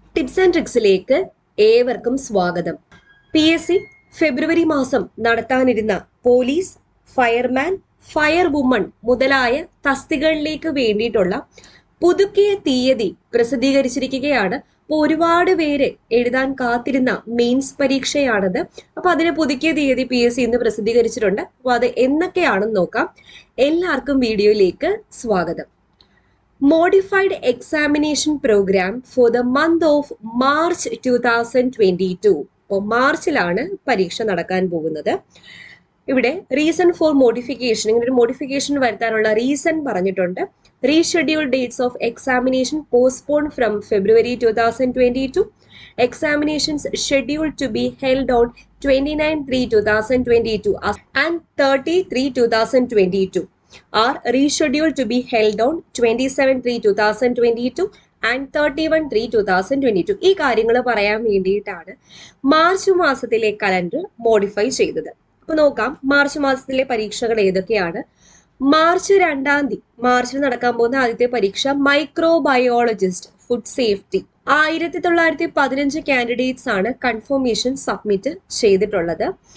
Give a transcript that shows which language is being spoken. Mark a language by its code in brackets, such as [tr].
[ml] Tips and ട്രിക്സിലേക്ക് ഏവർക്കും സ്വാഗതം. PSC ഫെബ്രുവരി മാസം നടത്താനിരുന്ന പോലീസ്, ഫയർമാൻ, ഫയർ വുമൺ മുതലായ തസ്തികകളിലേക്ക് വേണ്ടിയിട്ടുള്ള പുതുക്കിയ തീയതി പ്രസിദ്ധീകരിച്ചിരിക്കുകയാണ്. അപ്പോൾ ഒരുപാട് പേര് എഴുതാൻ കാത്തിരുന്ന മെയിൻസ് പരീക്ഷയാണത്. അപ്പൊ അതിന് പുതുക്കിയ തീയതി PSC ഇന്ന് പ്രസിദ്ധീകരിച്ചിട്ടുണ്ട്. അപ്പൊ അത് എന്നൊക്കെയാണെന്ന് നോക്കാം. എല്ലാവർക്കും വീഡിയോയിലേക്ക് സ്വാഗതം. [en] Modified examination program for the month of March 2022. [ml] അപ്പോൾ മാർച്ചിലാണ് പരീക്ഷ നടക്കാൻ പോകുന്നത്. ഇവിടെ [en] reason for modification, [ml] ഇങ്ങനെ ഒരു മോഡിഫിക്കേഷൻ വരുത്താനുള്ള റീസൺ പറഞ്ഞിട്ടുണ്ട്. [en] Reschedule dates of examination postpone from February 2022. Examinations scheduled to be held on 29/3/2022 and 30/3/2022. are rescheduled to be held on 27/3/2022 and 31/3/2022. [ml] ഈ കാര്യങ്ങൾ പറയാൻ വേണ്ടിയിട്ടാണ് മാർച്ച് മാസത്തിലെ കലണ്ടർ മോഡിഫൈ ചെയ്തത്. അപ്പൊ നോക്കാം മാർച്ച് മാസത്തിലെ പരീക്ഷകൾ ഏതൊക്കെയാണ്. മാർച്ച് 2 മാർച്ചിൽ നടക്കാൻ പോകുന്ന ആദ്യത്തെ പരീക്ഷ മൈക്രോബയോളജിസ്റ്റ് ഫുഡ് സേഫ്റ്റി. 1915 കാൻഡിഡേറ്റ്സ് ആണ് കൺഫർമേഷൻ സബ്മിറ്റ് ചെയ്തിട്ടുള്ളത്.